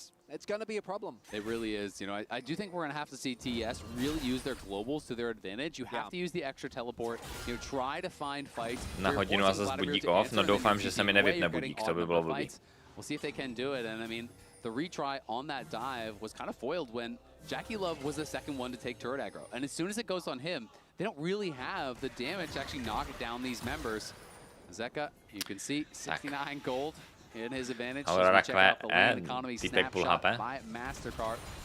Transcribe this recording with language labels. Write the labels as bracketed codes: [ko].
[en] It's going to be a problem. It really is. You know, I do think we're going to have to see TES really use their globals to their advantage. You have to use the extra teleport. You know, try to find fights. [cs] Na hodinu a zase budík off. No doufám, že se mi nevypne budík, to by bylo blbý. [en] We'll see if they can do it. And I mean, the retry on that dive was kind of foiled when Jackie Love was the second one to take turret aggro. And as soon as it goes on him, they don't really have the damage to actually knock down these members. Zeka, you can see 69 gold. In his advantage, check out the land economy snapshot by MasterCard.